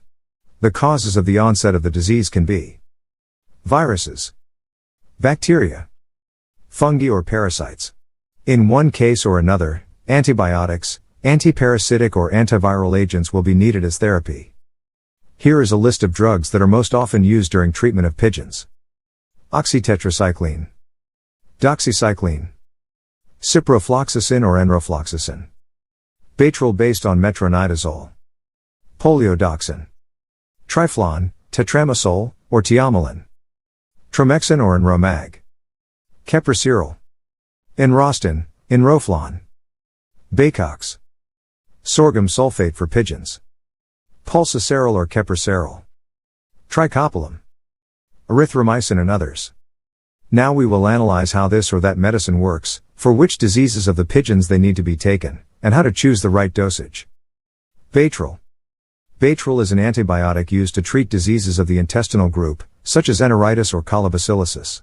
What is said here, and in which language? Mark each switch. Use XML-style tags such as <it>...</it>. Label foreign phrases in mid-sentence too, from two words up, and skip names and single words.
<en>The causes of the onset of the disease can be viruses, bacteria, fungi or parasites. In one case or another, antibiotics, antiparasitic or antiviral agents will be needed as therapy. Here is a list of drugs that are most often used during treatment of pigeons. Oxytetracycline, doxycycline, ciprofloxacin or enrofloxacin, Baytril based on metronidazole, poliodoxin, Triflon, tetramycin, or tiamelin, Tromexin or Enromag, Kepraceril, Enrostin, Enroflon, Baycox, sorghum sulfate for pigeons, pulsaceril or kepraceril, tricopolium, erythromycin and others. Now we will analyze how this or that medicine works, for which diseases of the pigeons they need to be taken, and how to choose the right dosage. Baytril. Baytril is an antibiotic used to treat diseases of the intestinal group, such as enteritis or colobacillosis.</en>